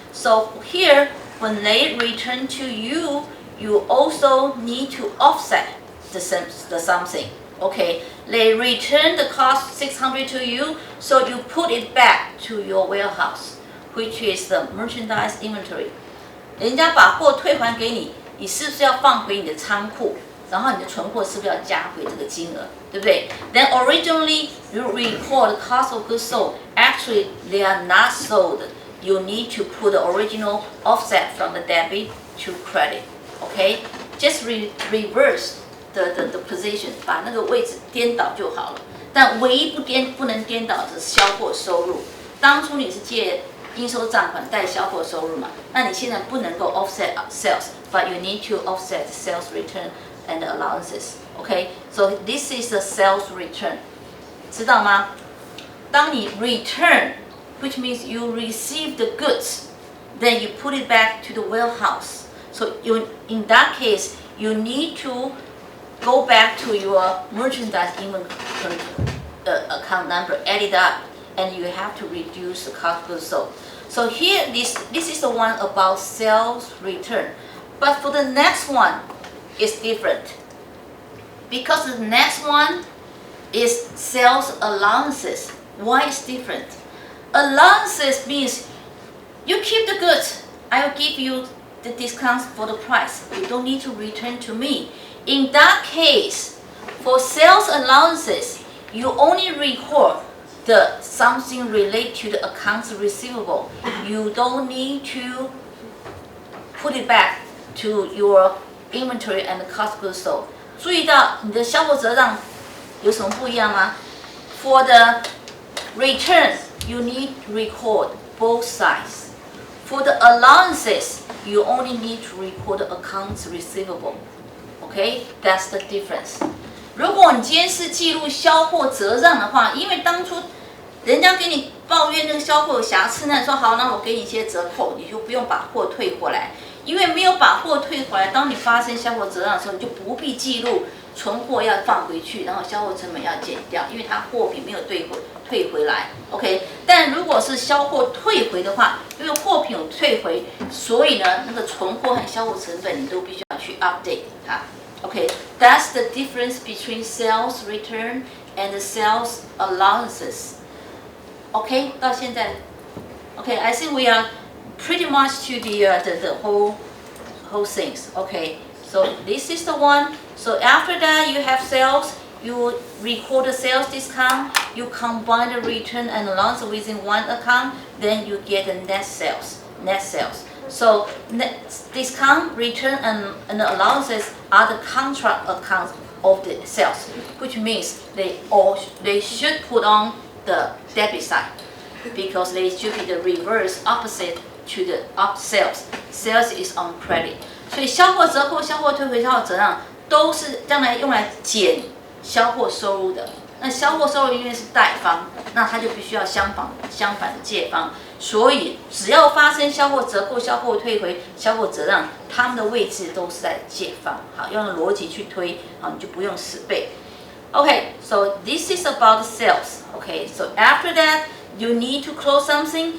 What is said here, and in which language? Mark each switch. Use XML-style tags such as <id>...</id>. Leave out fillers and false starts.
<en>So here, when they return to you, you also need to offset the something. Okay, they return the cost 600 to you, so you put it back to your warehouse, which is the merchandise inventory.</en> <zh>人家把货退还给你，你是不是要放回你的仓库？然后你的存货是不是要加回这个金额，对不对 ？</zh> <en>Then originally you record the cost of goods sold. Actually, they are not sold. You need to put the original offset from the debit to credit. Okay, just reverse the position，</en> <zh>把那个位置颠倒就好了。但唯一不能颠倒的是销货收入。当初你是借应收账款带销货收入嘛，那你现在不能够</zh> <en>offset sales，but you need to offset sales return and allowances. Okay, so this is the sales return.</en> <zh>知道吗？当你</zh> <en>return, which means you receive the goods, then you put it back to the warehouse. So in that case, you need to go back to your merchandise inventory account number, add it up, and you have to reduce the cost of goods sold. So here, this is the one about sales return. But for the next one, it's different. Because the next one is sales allowances. Why is different? Allowances means you keep the goods. I will give you the discounts for the price. You don't need to return to me. In that case, for sales allowances, you only record the something related to the accounts receivable. You don't need to put it back to your inventory and the cost of goods sold.</en> <zh>注意到你的销货折账有什么不一样吗？</zh> <en>For the return, you need to record both sides. For the allowances, you only need to record the accounts receivable. Okay, that's the difference.</en> <zh>如果你今天是记录销货折账的话，因为当初人家给你抱怨那个销货有瑕疵，那你说好，那我给你一些折扣，你就不用把货退回来。因为没有把货退回来，当你发生销货折账的时候，你就不必记录存货要放回去，然后销货成本要减掉，因为它货品没有退回来。 OK， 但如果是销货退回的话，因为货品有退回，所以呢，那个存货和销货成本你都必须要去 update 它。</zh> <en>Okay, that's the difference between sales return and the sales allowances. Okay,</en> <zh>到现在</zh> <en>Okay, I think we are pretty much to the whole things. Okay, so this is the one. So after that, you have sales. You record the sales discount. You combine the return and allowance within one account. Then you get the net sales. Net sales. So discount, return, and allowances are the contract accounts of the sales, which means they should put on the debit side because they should be the reverse opposite to the up sales. Sales is on credit.</en> <zh>所以销货折扣、销货退回、销货折让都是将来用来减销货收入的。那销货收入因为是贷方，那它就必须要相反的借方。所以只要发生销货折扣、销货退回、销货折让，它们的位置都是在借方。好，用逻辑去推，好，你就不用死背。</zh> <en>Okay, so this is about sales. Okay, so after that, you need to close something.</en>